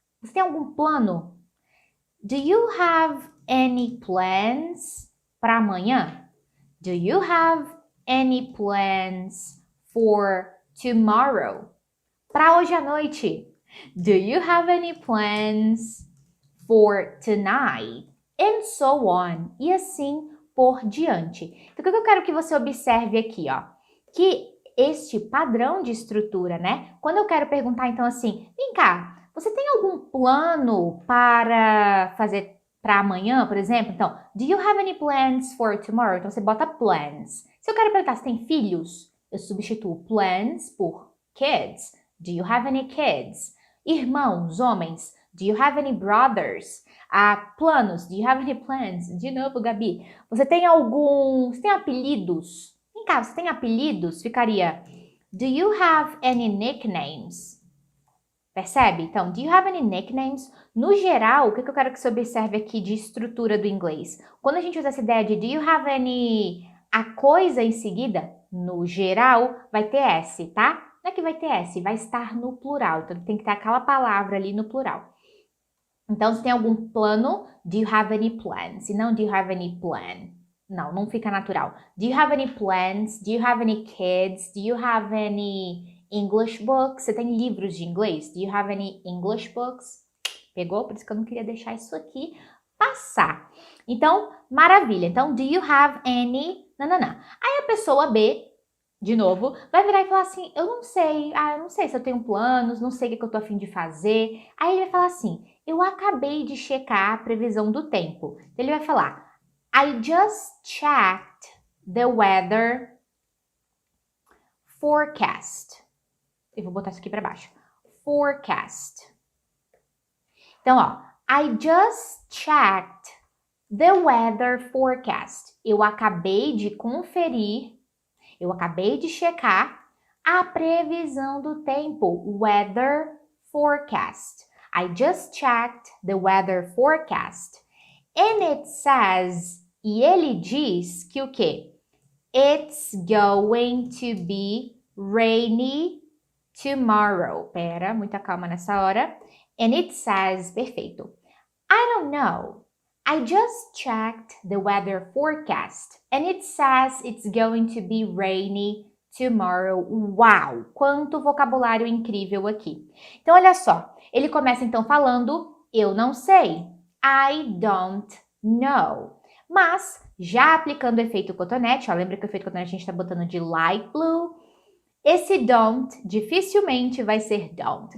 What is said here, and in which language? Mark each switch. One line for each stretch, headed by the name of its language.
Portuguese: Você tem algum plano?
English: Do you have any plans
Portuguese: para amanhã?
English: Do you have any plans for tomorrow?
Portuguese: Para hoje à noite.
English: Do you have any plans for tonight? And so on.
Portuguese: E assim por diante. Então, o que eu quero que você observe aqui, ó? Que este padrão de estrutura, né? Quando eu quero perguntar, então, assim, vem cá, você tem algum plano para fazer para amanhã, por exemplo?
English: Então, do you have any plans for tomorrow?
Portuguese: Então, você bota plans. Se eu quero perguntar se tem filhos, eu substituo plans por kids.
English: Do you have any kids?
Portuguese: Irmãos, homens.
English: Do you have any brothers?
Portuguese: Planos.
English: Do you have any plans?
Portuguese: De novo, Gabi. Você tem apelidos? Vem cá, você tem apelidos? Ficaria
English: do you have any nicknames?
Portuguese: Percebe?
English: Então, do you have any nicknames?
Portuguese: No geral, o que eu quero que você observe aqui de estrutura do inglês? Quando a gente usa essa ideia de
English: do you have any...
Portuguese: A coisa em seguida, no geral, vai ter S, tá? Não é que vai ter S, vai estar no plural. Então, tem que ter aquela palavra ali no plural. Então, se tem algum plano,
English: do you have any plans?
Portuguese: Se não,
English: do you have any plan?
Portuguese: Não, não fica natural.
English: Do you have any plans? Do you have any kids? Do you have any English books?
Portuguese: Você tem livros de inglês?
English: Do you have any English books?
Portuguese: Pegou? Por isso que eu não queria deixar isso aqui passar. Então, maravilha. Então,
English: do you have any...
Portuguese: Nananã. Aí a pessoa B, de novo, vai virar e falar assim, eu não sei se eu tenho planos, não sei o que eu tô a fim de fazer. Aí ele vai falar assim, eu acabei de checar a previsão do tempo. Ele vai falar,
English: I just checked the weather forecast.
Portuguese: Eu vou botar isso aqui para baixo.
English: Forecast.
Portuguese: Então, ó,
English: I just checked The weather forecast.
Portuguese: Eu acabei de conferir, eu acabei de checar a previsão do tempo.
English: Weather forecast. I just checked the weather forecast. And it says,
Portuguese: e ele diz que o quê?
English: It's going to be rainy tomorrow.
Portuguese: Pera, muita calma nessa hora.
English: And it says,
Portuguese: perfeito.
English: I don't know. I just checked the weather forecast and it says it's going to be rainy tomorrow. Uau!
Portuguese: Quanto vocabulário incrível aqui. Então, olha só. Ele começa então falando, eu não sei.
English: I don't know.
Portuguese: Mas, já aplicando o efeito cotonete, ó, lembra que o efeito cotonete a gente está botando de light blue. Esse don't dificilmente vai ser don't.